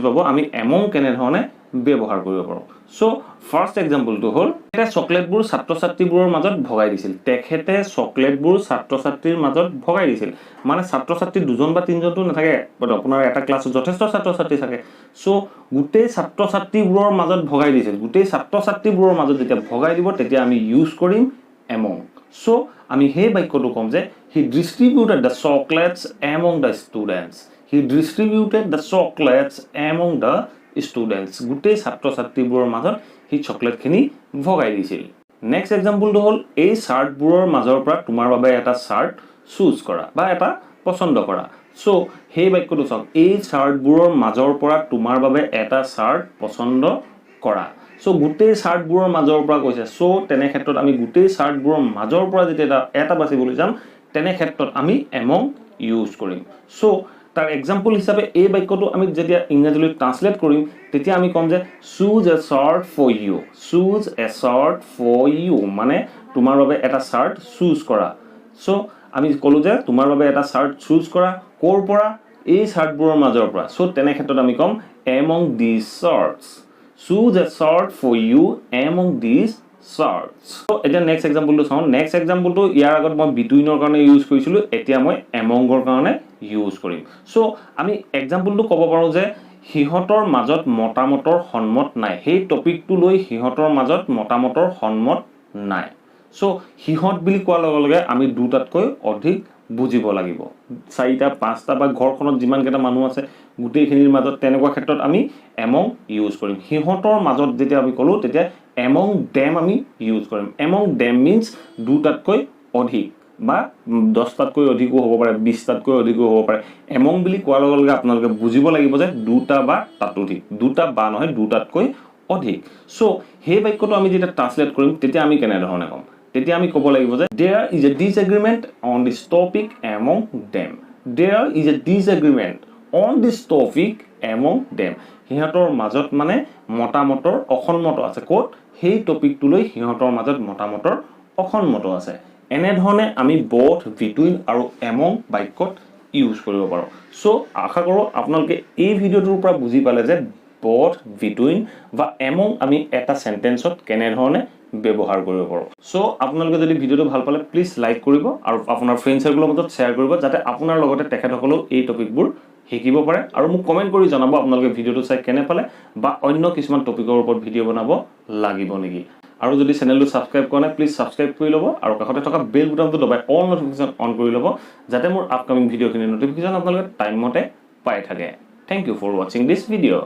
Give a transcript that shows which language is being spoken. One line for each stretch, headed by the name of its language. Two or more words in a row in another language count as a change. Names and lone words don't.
Assamese: পাব আমি among কেনে ধৰণে ব্যৱহাৰ কৰিব পাৰো
English: so first
Assamese: এক্সাম্পলটো হ'ল এটা চকলেটবোৰ ছাত্ৰ-ছাত্ৰীবোৰৰ মাজত ভগাই দিছিল তেখেতে চকলেটবোৰ ছাত্ৰ-ছাত্ৰীৰ মাজত ভগাই দিছিল মানে ছাত্ৰ-ছাত্ৰী দুজন বা তিনজনটো নাথাকে বাট আপোনাৰ এটা ক্লাছত যথেষ্ট ছাত্ৰ-ছাত্ৰী থাকে সো গুটেই ছাত্ৰ-ছাত্ৰীবোৰৰ মাজত ভগাই দিছিল গুটেই ছাত্ৰ-ছাত্ৰীবোৰৰ মাজত যেতিয়া ভগাই দিব তেতিয়া আমি ইউজ কৰিম among সো আমি হে বাক্যটো কম যে
English: he distributed the chocolates among the
Assamese: students গুটেই ছাত্ৰ-ছাত্ৰীবোৰৰ মাজত হি চকলেটখিনি ভগাই দিছিল নেক্সট এক্সাম্পলটো হ'ল এই শাৰ্টবোৰৰ মাজৰ পৰা তোমাৰ বাবে এটা শাৰ্ট চুজ কৰা বা এটা পছন্দ কৰা সো হে বাক্যটো চাওক এই শাৰ্টবোৰৰ মাজৰ পৰা তোমাৰ বাবে এটা শাৰ্ট পছন্দ কৰা সো গুটেই শাৰ্টবোৰৰ মাজৰ পৰা কৈছে সো তেনে ক্ষেত্ৰত আমি গুটেই শাৰ্টবোৰৰ মাজৰ পৰা যেতিয়া এটা বাছিবলৈ যাম তেনে ক্ষেত্ৰত আমি among ইউজ কৰিম সো তাৰ এক্সাম্পল হিচাপে এই বাক্যটো আমি যেতিয়া ইংৰাজীলৈ ট্ৰান্সলেট কৰিম তেতিয়া আমি কম যে
English: choose a shirt for you
Assamese: মানে তোমাৰ বাবে এটা শাৰ্ট চুজ কৰা সো আমি ক'লো যে তোমাৰ বাবে এটা শাৰ্ট চুজ কৰা ক'ৰ পৰা এই শাৰ্টবোৰৰ মাজৰ পৰা সো তেনে ক্ষেত্ৰত আমি কম
English: among these shirts choose a shirt for you among these shirts so
Assamese: এটা নেক্সট এক্সাম্পলটো চাও নেক্সট এক্সাম্পলটো ইয়াৰ আগত মই betweenৰ কাৰণে ইউজ কৰিছিলো এতিয়া মই amongৰ কাৰণে ইউজ কৰিম সো আমি এক্সাম্পলটো ক'ব পাৰো যে হিহতৰ মাজত মতামতৰ সন্মত নাই সেই টপিকটো লৈ হিহতৰ মাজত মতামতৰ সন্মত নাই সো হিহত বুলি কোৱাৰ লগে লগে আমি দুটাতকৈ অধিক বুজিব লাগিব চাৰিটা পাঁচটা বা ঘৰখনত যিমান কেইটা মানুহ আছে গুটেইখিনিৰ মাজত তেনেকুৱা ক্ষেত্ৰত আমি among ইউজ কৰিম হিহতৰ মাজত যেতিয়া আমি ক'লো তেতিয়া
English: among them
Assamese: আমি ইউজ কৰিম
English: among them means
Assamese: দুটাতকৈ অধিক বা 10টাতকৈ অধিকো হ'ব পাৰে 20টাতকৈ অধিকো হ'ব পাৰে এমং বুলি কোৱাৰ লগে লগে আপোনালোকে বুজিব লাগিব যে দুটা বা তাতোধিক দুটা বা নহয় দুটাতকৈ অধিক সো সেই বাক্যটো আমি যেতিয়া ট্ৰান্সলেট কৰিম তেতিয়া আমি কেনে ধৰণে ক'ম তেতিয়া আমি ক'ব লাগিব যে
English: there is a disagreement on this topic among them there is a disagreement on this topic among them
Assamese: হিহঁতৰ মাজত মানে মতামতৰ অসন্মত আছে ক'ত সেই টপিকটোলৈ হিহঁতৰ মাজত মতামতৰ অসন্মত আছে এনে ধৰণে আমি
English: both between
Assamese: আৰু among বাক্যত ইউজ কৰিব পাৰো সো আশা কৰো আপোনালোকে এই ভিডিওটোৰ পৰা বুজি পালে যে
English: both between
Assamese: বা among আমি এটা সেন্টেন্সত কেনে ধৰণে ব্যৱহাৰ কৰিব পাৰো সো আপোনালোকে যদি ভিডিওটো ভাল পালে প্লিজ লাইক কৰিব আৰু আপোনাৰ ফ্ৰেন্ড সাৰ্কেলৰ মাজত শেয়াৰ কৰিব যাতে আপোনাৰ লগতে তেখেতসকলেও এই টপিকবোৰ শিকিব পাৰে আৰু মোক কমেন্ট কৰি জনাব আপোনালোকে ভিডিওটো চাই কেনে পালে বা অন্য কিছুমান টপিকৰ ওপৰত ভিডিও বনাব লাগিব নেকি আৰু যদি চেনেলটো সাবস্ক্ৰাইব কৰা নাই প্লিজ সাবস্ক্ৰাইব কৰি ল'ব আৰু কাষতে থকা বেল বুটামটো দবাই
English: all notification
Assamese: অন কৰি ল'ব যাতে মোৰ আপকামিং ভিডিওখিনি নটিফিকেশন আপোনালোকে টাইম মতে পাই থাকে
English: thank you for watching this video